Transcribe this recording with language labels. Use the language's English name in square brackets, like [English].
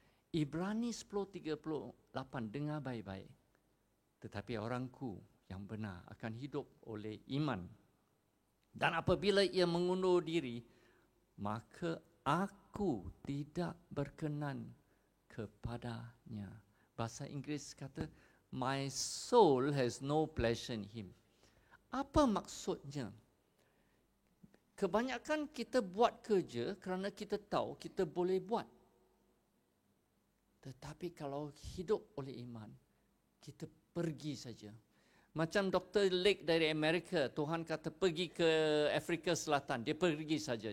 [Malay] Ibrani 10:38, dengar baik-baik. Tetapi orangku yang benar akan hidup oleh iman. Dan apabila ia mengundur diri, maka aku tidak berkenan kepadanya. Bahasa Inggeris kata, [English] my soul has no pleasure in him. [Malay] Apa maksudnya? Kebanyakan kita buat kerja kerana kita tahu kita boleh buat. Tetapi kalau hidup oleh iman, kita pergi saja. Macam Dr. Lake dari Amerika, Tuhan kata pergi ke Afrika Selatan, dia pergi saja.